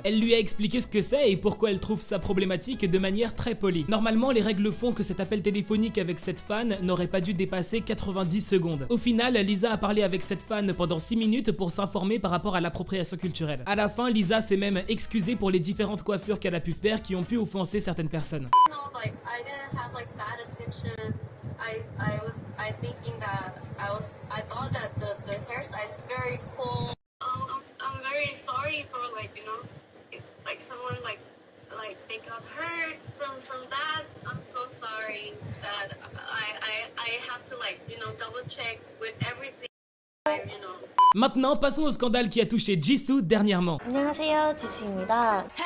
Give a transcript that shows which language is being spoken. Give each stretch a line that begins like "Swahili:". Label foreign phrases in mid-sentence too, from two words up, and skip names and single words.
French: Elle lui a expliqué ce que c'est et pourquoi elle trouve ça problématique de manière très polie. Normalement les règles font que cet appel téléphonique avec cette fan n'aurait pas dû dépasser 90 secondes. Au final, Lisa a parlé avec cette fan pendant 6 minutes pour s'informer par rapport à l'appropriation culturelle. À la fin, Lisa s'est même excusée pour les différentes coiffures qu'elle a pu faire qui ont pu offenser certaines personnes.
English: They got hurt from that. I'm so sorry that I have to double check with everything.
French: Maintenant, passons au scandale qui a touché Jisoo dernièrement.
Korean: 안녕하세요, 지수입니다.